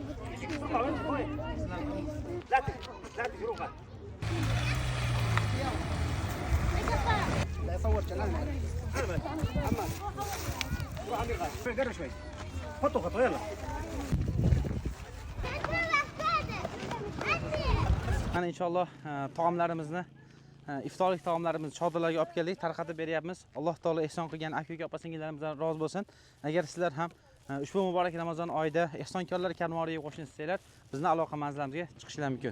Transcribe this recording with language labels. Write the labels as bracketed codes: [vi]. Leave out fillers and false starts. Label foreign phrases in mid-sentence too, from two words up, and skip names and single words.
[ar] لا تجروها لا يصور جلال عمار روح امير غالي قرب شوي خطوا خطوا يلا [uz] Mana inshaalloh taomlarimizni iftorlik taomlarimizni chodirlarga olib keldik, tarqatib beryapmiz. Alloh taolo ehson qilgan aka-uka opa-singillarimizdan rozi bo'lsin. Agar sizlar ham ushbu muborak Ramazon oyida ehsonkorlar karvoniga qo'shilishni istanglar, bizni aloqa manzilimizga chiqishlar mumkin.